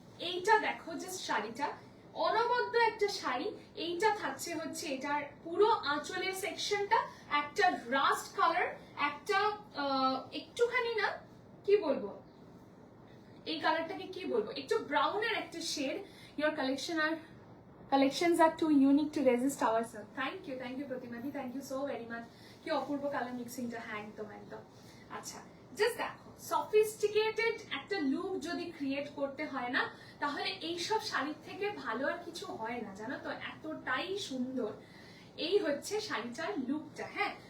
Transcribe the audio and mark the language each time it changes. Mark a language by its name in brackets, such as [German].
[Bangla] এইটা দেখো জাস্ট শাড়িটা, অনবদ্য একটা শাড়ি। এইটা থাকছে হচ্ছে এটার পুরো আঁচলের সেকশনটা একটা রাস্ট কালার, একটা একটুখানি না কি বলবো, এই কালারটাকে কি বলবো, একটু ব্রাউনের একটা shade. [English] Your collections are too unique to resist ourselves. Thank you প্রতিমাদি, thank you so very much। [Bangla] কি অপূর্ব কালার মিক্সিংটা, হ্যাঁ একদম একদম। আচ্ছা, জাস্ট দেখো, সফিস্টিকেটেড একটা লুক যদি ক্রিয়েট করতে হয় না, তাহলে এইসব শাড়ির থেকে ভালো আর কিছু হয় না, জানো তো, এতটাই সুন্দর। এই হচ্ছে শাড়িটার লুকটা। হ্যাঁ,